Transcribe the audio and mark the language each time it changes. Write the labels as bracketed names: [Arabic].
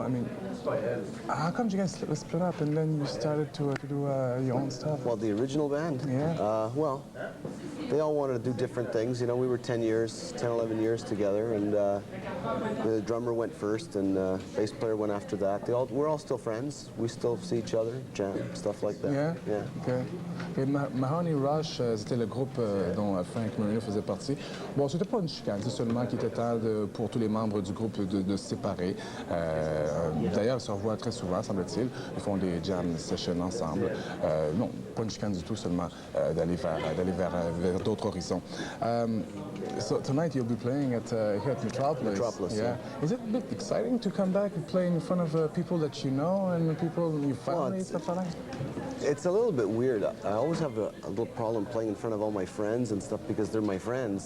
[English] I mean, how come you guys split up and then you started to do your own stuff? Well, the original band. Yeah. Well, they all wanted to do different things. You know, we were 10, 11 years together, and the drummer went first, and bass player went after that. We're all still friends. We still see each other, jam, stuff like that. Yeah. Yeah. Okay. [French] Et Mahogany Rush, c'était le groupe dont Frank Marino faisait partie. Bon, c'était pas une chicane, c'est seulement qu'il était temps pour tous les membres du groupe de se séparer. D'ailleurs, ils se revoient très souvent, semble-t-il. Ils font des jam sessions ensemble. Non, pas une chicane du tout, seulement d'aller vers d'autres horizons. [English] So tonight you'll be playing here at Metropolis. Metropolis, yeah. Is it a bit exciting to come back and play in front of people that you know and people in your family, stuff like that? It's a little bit weird. I always have a little problem playing in front of all my friends and stuff because they're my friends.